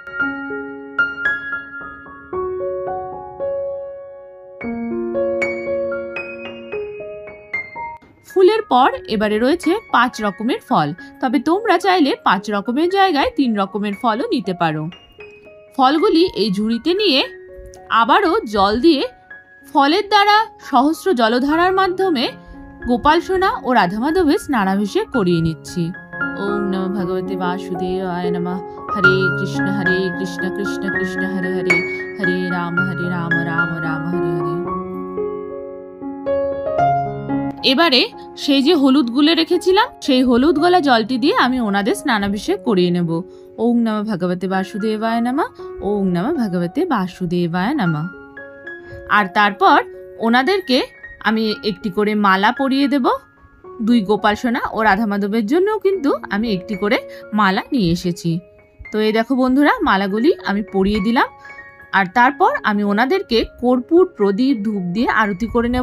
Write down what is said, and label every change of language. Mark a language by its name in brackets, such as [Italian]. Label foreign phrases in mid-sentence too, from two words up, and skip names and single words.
[Bangla] ফুলের পর এবারে রয়েছে 5 রকমের ফল, তবে তোমরা চাইলে 5 রকমের জায়গায় 3 রকমের ফলও নিতে পারো। ফলগুলি এই ঝুড়িতে নিয়ে আবারও জল দিয়ে ফলের দ্বারা সহস্র জলধারার মাধ্যমে গোপাল সোনা ও রাধা মাধবের স্নানাভিষেক করিয়ে নিচ্ছি। [Sanskrit] ওং নমঃ ভগবতে বাসুদেবায় নমঃ। হরে কৃষ্ণ কৃষ্ণ কৃষ্ণ হরে হরে, হরে রাম রাম রাম হরে হরে। [Bangla] এবারে সেই যে হলুদ গুলে রেখেছিলাম সেই হলুদ গলা জলটি দিয়ে আমি ওনাদের স্নানাভিষেক করিয়ে নেব। [Sanskrit] ওং নমঃ ভগবতে বাসুদেবায় নমঃ, ওং নমঃ ভগবতে বাসুদেবায় নমঃ। [Bangla] আর তারপর ওনাদেরকে আমি একটি করে মালা পরিয়ে দেব। 2 গোপাল সোনা ও রাধা মাধবের জন্যও কিন্তু আমি একটি করে মালা নিয়ে এসেছি। তো এই দেখো বন্ধুরা, মালাগুলি আমি পরিয়ে দিলাম। আর তারপর আমি ওনাদেরকে কর্পূর, প্রদীপ, ধূপ দিয়ে আরতি করে নেব।